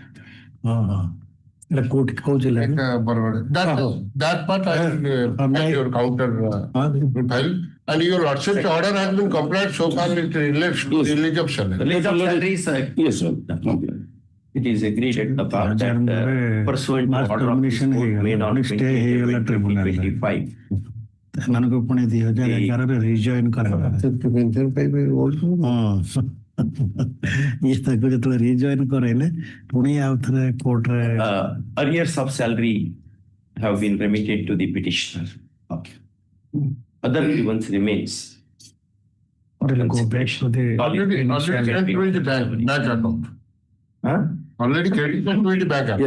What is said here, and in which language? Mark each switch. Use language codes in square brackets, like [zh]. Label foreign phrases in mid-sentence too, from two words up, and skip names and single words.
[en] That part I will make your counter file. And your lordship's order has been complied so far with release of salary. Release of salary is yes, sir. it is agreed at the bar that pursuant to order of this court made on 20/8/2025, [or] ସେମାନଙ୍କୁ ପୁଣି 2011 ରିଜଏନ୍ କରାଗଲା। ଇଏ ତାକୁ ଯେତେବେଳେ ରିଜଏନ୍ କରାଇଲେ ପୁଣି ଆଉ ଥରେ କୋର୍ଟରେ [en] arrears of salary have been remitted to the petitioner. Okay. Other grievance remains. We'll go back to the Already credited to the bank account. Already credited to the bank account.